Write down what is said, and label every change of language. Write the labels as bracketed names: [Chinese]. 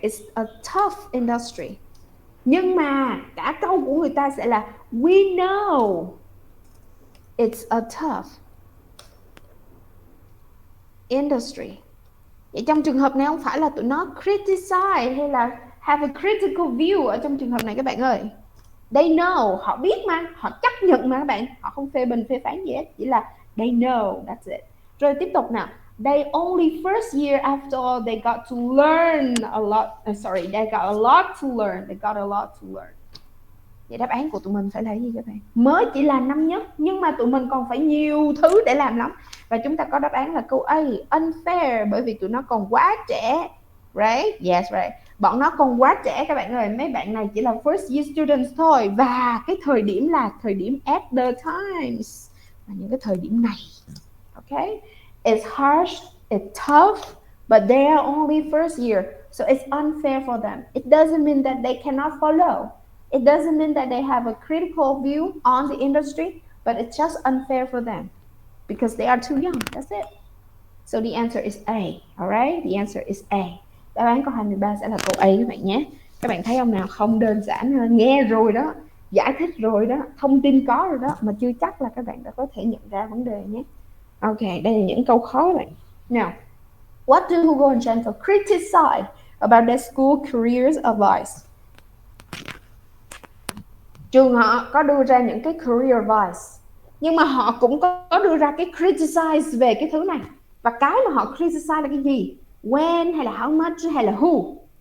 [English] It's a tough industry. [Vietnamese] Nhưng mà cả câu của người ta sẽ là [English] we know it's a tough industry. [Vietnamese] Vậy trong trường hợp này không phải là tụi nó criticize hay là [English] have a critical view [Vietnamese] ở trong trường hợp này các bạn ơi. [English] They know, [Vietnamese] họ biết mà, họ chấp nhận mà các bạn. Họ không phê bình phê phán gì hết, chỉ là [English] they know, that's it. [Vietnamese] Rồi tiếp tục nào. [English] They only first year after all they got to learn a lot. They got a lot to learn. They got a lot to learn. [Vietnamese] Vậy đáp án của tụi mình phải là gì các bạn? Mới chỉ là năm nhất nhưng mà tụi mình còn phải nhiều thứ để làm lắm. Và chúng ta có đáp án là câu A, unfair, bởi vì tụi nó còn quá trẻ. [English] Right? Yes, right. [Vietnamese] Bọn nó còn quá trẻ các bạn ơi. Mấy bạn này chỉ là [English] first year students [Vietnamese] thôi. Và cái thời điểm là thời điểm [English] at the times. [Vietnamese] Và những cái thời điểm này. [English] Okay? It's harsh, it's tough, but they are only first year. So it's unfair for them. It doesn't mean that they cannot follow. It doesn't mean that they have a critical view on the industry, but it's just unfair for them because they are too young. That's it. So the answer is A. Alright? The answer is A. [Vietnamese] Đáp án câu 23 sẽ là câu A các bạn nhé. Các bạn thấy không nào? Không đơn giản, nghe rồi đó, giải thích rồi đó, thông tin có rồi đó, mà chưa chắc là các bạn đã có thể nhận ra vấn đề nhé. Ok, đây là những câu khó các bạn. [English] Now, what do Hugo and Chantal criticize about their school careers advice? [Vietnamese] Trường họ có đưa ra những cái career advice, nhưng mà họ cũng có đưa ra cái criticize về cái thứ này. Và cái mà họ criticize là cái gì? When hay là [English] how much [Vietnamese] hay là who?